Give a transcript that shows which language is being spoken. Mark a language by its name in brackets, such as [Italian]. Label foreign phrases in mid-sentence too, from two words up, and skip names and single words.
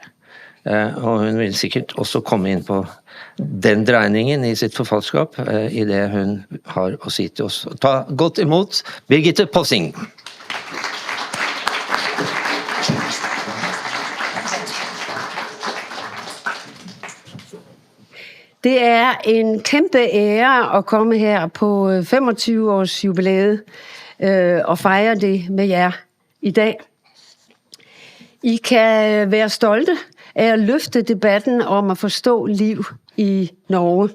[Norwegian] Og hun vil sikkert også komme inn på den dreiningen i sitt forfatterskap i det hun har å si til oss. Ta godt imot Birgitte Possing. [Danish] Det er en kæmpe ære at komme her på 25-års jubilæet og fejre det med jer i dag. I kan være stolte af at løfte debatten om at forstå liv i Norge.